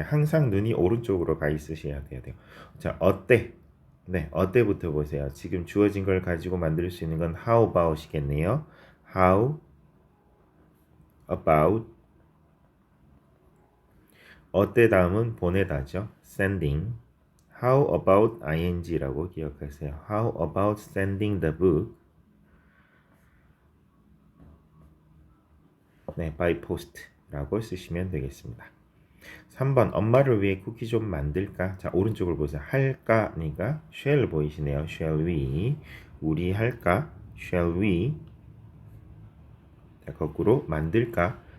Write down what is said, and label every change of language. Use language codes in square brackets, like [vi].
[ko] 항상 눈이 오른쪽으로 가 있으셔야 돼요. 자, 어때? 네, 어때부터 보세요. 지금 주어진 걸 가지고 만들 수 있는 건 how about이겠네요. How about 어때 다음은 보내다죠. [en] sending. How about ing [ko] 라고 기억하세요. [en] How about sending the book? [ko] 네, [en] by post [ko] 라고 쓰시면 되겠습니다. 3번 엄마를 위해 쿠키 좀 만들까? 자, 오른쪽을 보세요. 할까니까 shall 보이시네요. [en] shall we [ko] 우리 할까? [en] shall we [ko] 자, 거꾸로 만들까?